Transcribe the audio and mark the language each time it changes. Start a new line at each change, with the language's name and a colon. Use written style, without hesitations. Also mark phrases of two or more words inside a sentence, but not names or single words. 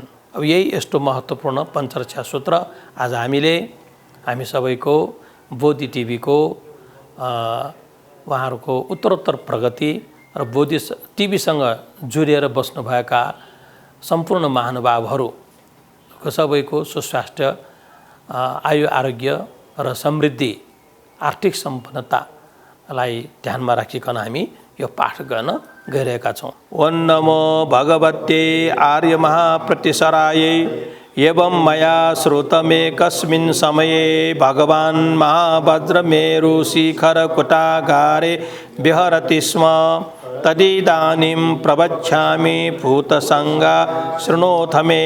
Nepali: अब यही यस्तो महत्त्वपूर्ण पञ्चरक्षा सूत्र आज हामी सबैको बोधी टिभीको उहाँहरूको उत्तरोत्तर प्रगति र बोधी टिभीसँग जोडिएर बस्नुभएका सम्पूर्ण महानुभावहरूको सबैको सुस्वास्थ्य, आयु आरोग्य र समृद्धि, आर्थिक सम्पन्नतालाई ध्यानमा राखिकन हामी यो पाठ गर्न गइरहेका छौँ।
Sanskrit: ओम नमो भगवते आर्य महाप्रतिसरायै एवं मया श्रुतमेकस्मिन् समये भगवान् महावज्रमेरु शिखरकुटागारे विहरति स्म तदिदानीं प्रवक्ष्यामि भूतसङ्गा शृणोथ मे।